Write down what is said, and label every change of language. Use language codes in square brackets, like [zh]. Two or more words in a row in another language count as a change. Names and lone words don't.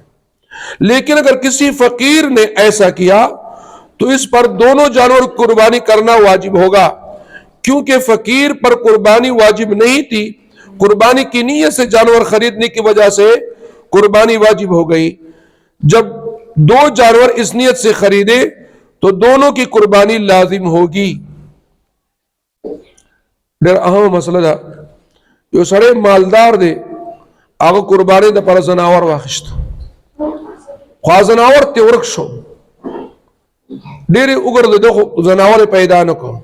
[ur] لیکن اگر کسی فقیر نے ایسا کیا تو اس پر دونوں جانور کی قربانی کرنا واجب ہوگا، کیونکہ فقیر پر قربانی واجب نہیں تھی، قربانی کی نیت سے جانور خریدنے کی وجہ سے قربانی واجب ہو گئی. جب 2 جانور اس نیت سے خریدے تو دونوں کی قربانی لازم ہوگی. [ps] ډېر اهم مسله ده. یو سړی مالدار دی، هغه قربانی د پر زناور واخیست، خو زناور ته ورک شو، ډېر وګرځېد، خو زناور پیدا نه کړ.